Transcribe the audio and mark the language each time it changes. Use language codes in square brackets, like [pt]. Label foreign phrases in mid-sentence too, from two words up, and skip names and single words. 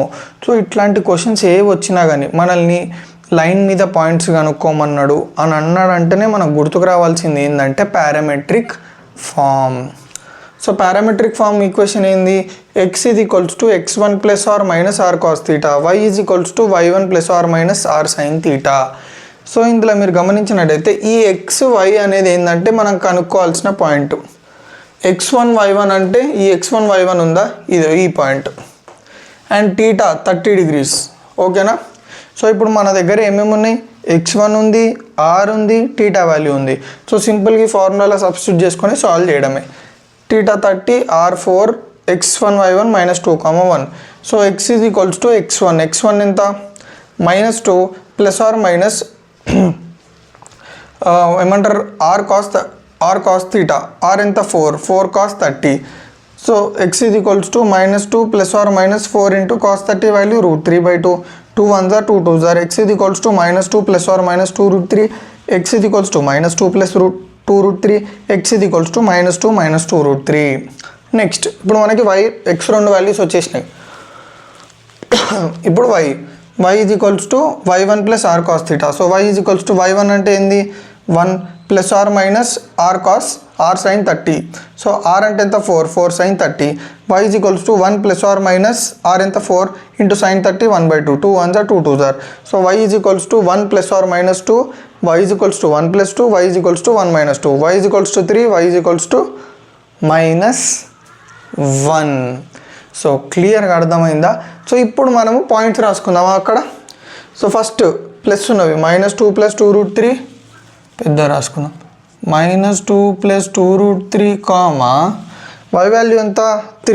[te] సో ఇట్లాంటి క్వశ్చన్స్ ఏ వచ్చినా కానీ మనల్ని లైన్ మీద పాయింట్స్ కనుక్కోమన్నాడు అని అన్నాడంటేనే మనకు గుర్తుకు రావాల్సింది ఏంటంటే [en] parametric form. [te] సో [en] parametric form equation [te] ఏంది? [en] x = x1 + or - r cos θ, y = y1 + or - r sin θ. [te] సో ఇందులో మీరు గమనించినట్టయితే ఈ x y అనేది ఏంటంటే మనం కనుక్కోవాల్సిన పాయింట్. x1 y1 అంటే ఈ x1 y1 ఉందా, ఇది ఈ పాయింట్. [en] అండ్ θ 30 degrees. ఓకేనా? [te] సో ఇప్పుడు మన దగ్గర ఏమేమి ఉన్నాయి? x1 ఉంది, r ఉంది, θ వాల్యూ ఉంది. సో సింపుల్గా ఈ [en] formula substitute [te] చేసుకొని సాల్వ్ చేయడమే. θ 30, r 4, x1 y1 -2,1. సో x = x1. x1 ఎంత? [en] -2 + or [te] ఏమంటారు r cos θ. r ఎంత? 4 cos 30. సో x = [en] -2 + or -4 into cos 30 [te] వాల్యూ √3/2. [en] 2 1s are 2 2s are. x = -2 + or -2√3. x = -2 + 2√3. x = -2 - 2√3. [te] నెక్స్ట్ ఇప్పుడు మనకి x 2 వాల్యూస్ వచ్చేసినాయి. ఇప్పుడు y = y1 + r cos θ. సో y = y1 అంటే ఏంది? [en] 1 + or - r cos r sin 30. [te] సో r అంటే ఎంత? 4 sin 30. [en] y = 1 + or - r [te] ఎంత? [en] 4 into sin 30 1/2. 2 1s are 2 2s are. [te] సో [en] y = 1 + or -2, [te] y = 1 + 2, y = 1 - 2, y = 3, y = -1. సో క్లియర్గా అర్థమైందా? సో ఇప్పుడు మనము పాయింట్స్ రాసుకుందామా అక్కడ. సో [en] first plus [te] ఉన్నవి -2 + 2√3 పెద్ద రాసుకుందాం. -2 + 2√3 కామా y వాల్యూ ఎంత? 3.